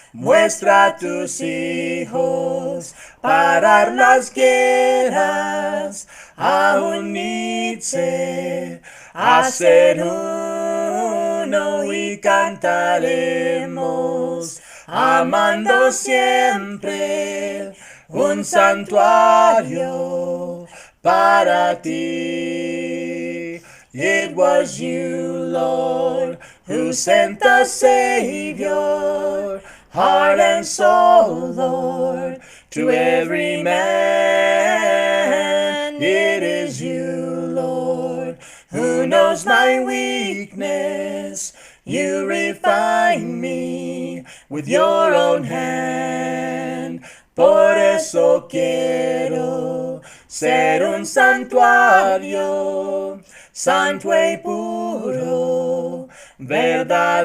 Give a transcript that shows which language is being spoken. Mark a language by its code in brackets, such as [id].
[es] Muestra a tus hijos parar las guerras, a unirse, a ser uno y cantaremos, amando siempre un santuario para ti. [en] It was you, Lord, who sent the Savior, heart and soul, Lord, to every man. It is you, Lord, who knows my weakness. You refine me with your own hand. [es] Por eso quiero ser un santuario, santo y puro, verdadero.